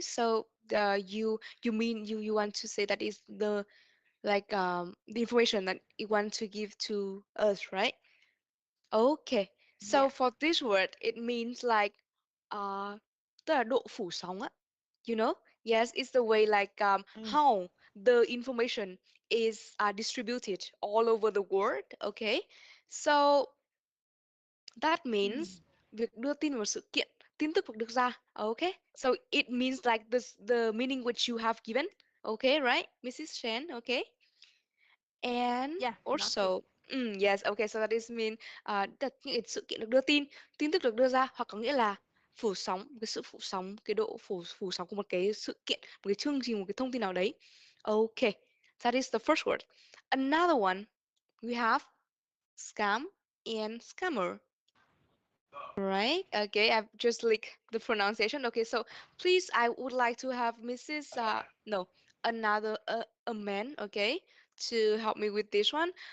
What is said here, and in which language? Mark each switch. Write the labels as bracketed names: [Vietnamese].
[English] So you mean you want to say that is the like the information that you want to give to us, right? Okay. So for this word, it means like [Vietnamese] tức là độ phủ sóng á. [English] You know? Yes, it's the way like how the information is distributed all over the world. Okay. So that means [Vietnamese] việc đưa tin vào sự kiện, tin tức được ra. [English] Okay. So it means like this the meaning which you have given. Okay, right? Mrs. Chen, okay? And Yeah, also, yes, okay, so that is mean [Vietnamese] những cái sự kiện được đưa tin tức được đưa ra, hoặc có nghĩa là phủ sóng, cái sự phủ sóng, cái độ phủ sóng của một cái sự kiện, một cái chương trình, một cái thông tin nào đấy. [English] Okay, that is the first word. Another one, we have scam and scammer. Right? Okay, I've just like the pronunciation. Okay, so please, I would like to have Mrs. No, another a man. Okay, to help me with this one.